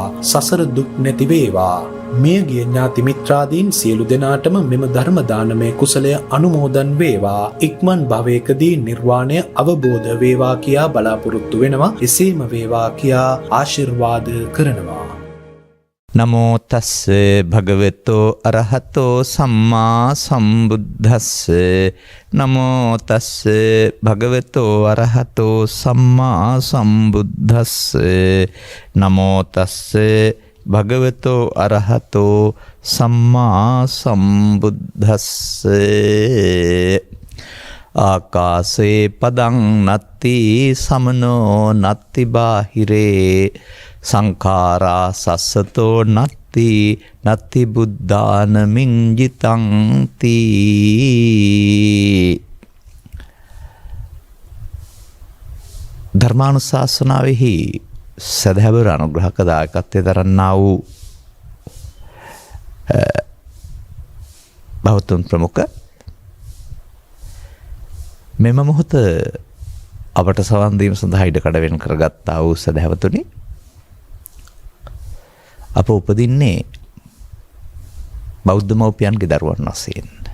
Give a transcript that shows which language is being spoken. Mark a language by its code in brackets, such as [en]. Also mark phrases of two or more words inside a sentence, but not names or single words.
[si] සසර දුක් නැති වේවා. මියගිය ඥාති මිත්‍රාදීන් සියලු දෙනාටම මෙම ධර්ම දානමය කුසලය අනුමෝදන් වේවා. ඉක්මන් භවයකදී නිර්වාණය අවබෝධ වේවා කියා බලාපොරොත්තු වෙනවා. එසේම වේවා කියා ආශිර්වාද කරනවා. [pi] නමෝ තස්ස භගවතෝ අරහතෝ සම්මා සම්බුද්දස්ස. නමෝ තස්ස භගවතෝ අරහතෝ සම්මා සම්බුද්දස්ස. නමෝ තස්ස භගවතෝ අරහතෝ සම්මා සම්බුද්දස්ස. ආකාසේ පදං නත්ති සමනෝ නත්ති බාහිරේ සංඛාරා සස්සතෝ නත්ති නත්ති බුද්ධාන මිංජිතං තී. [si] ධර්මානුශාසනාවෙහි සදහැවර අනුග්‍රහක දායකත්වයේ දරන්නා වූ බෞද්ධ ප්‍රමුඛ මෙම මොහොත අපට සවන් දීම සඳහා ඉඩ කඩ වෙන් කරගත්තා වූ සදහැවතුනි, අප උපදින්නේ බෞද්ධ මව්පියන්ගේ දරුවන් වශයෙන්.